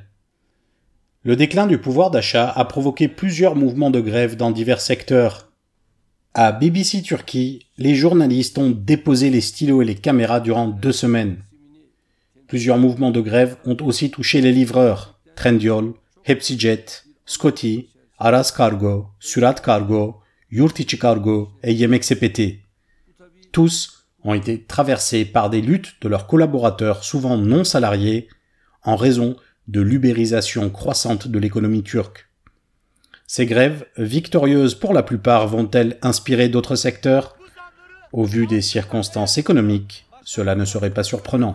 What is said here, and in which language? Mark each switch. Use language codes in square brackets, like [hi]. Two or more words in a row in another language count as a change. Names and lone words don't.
[fr] Le déclin du pouvoir d'achat a provoqué plusieurs mouvements de grève dans divers secteurs. À BBC Turquie, les journalistes ont déposé les stylos et les caméras durant 2 semaines. Plusieurs mouvements de grève ont aussi touché les livreurs, Trendyol, Hepsijet, Scotty, Aras Kargo, Surat Kargo, Yurtiçi Kargo et Yemek Sepeti. Tous ont été traversés par des luttes de leurs collaborateurs souvent non salariés en raison de l'ubérisation croissante de l'économie turque. Ces grèves, victorieuses pour la plupart, vont-elles inspirer d'autres secteurs ? Au vu des circonstances économiques, cela ne serait pas surprenant.